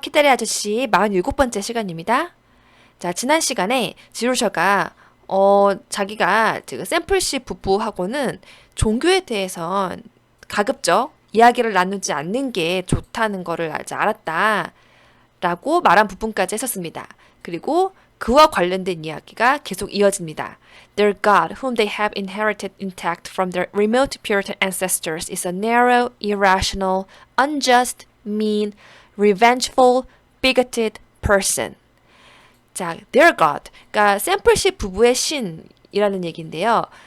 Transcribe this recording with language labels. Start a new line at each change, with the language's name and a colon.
Korean: 키다리 아저씨 47번째 시간입니다. 자, 지난 시간에 지루셔가 자기가 지금 샘플씨 부부하고는 종교에 대해서 가급적 이야기를 나누지 않는 게 좋다는 거를 이제 알았다 라고 말한 부분까지 했었습니다. 그리고 그와 관련된 이야기가 계속 이어집니다.
English: Their God, whom they have inherited intact from their remote Puritan ancestors, is a narrow, irrational, unjust, mean, revengeful, bigoted person.
Korean: 자,
English: their God,
Korean: 그러니까 샘플씨 부부의 신이라는 얘기인데요.